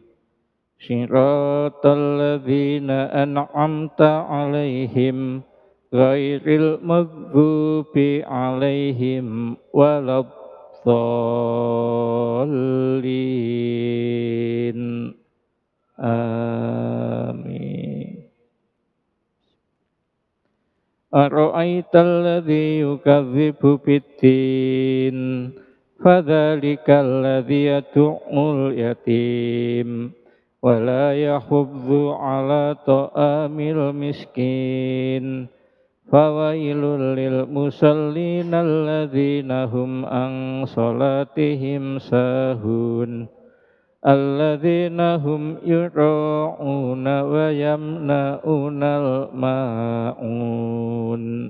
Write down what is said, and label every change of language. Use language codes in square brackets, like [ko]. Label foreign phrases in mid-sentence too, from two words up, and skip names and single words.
[ar] صراط الذين أنعمت عليهم غير المغضوب عليهم ولا الضالين. آمين. أرأيت الذي يكذب بالدين فذلك الذي يدع اليتيم ولا يحض على طعام المسكين فويل للمصلين الذين هم عن صلاتهم ساهون الذين هم يراءون ويمنعون الماعون.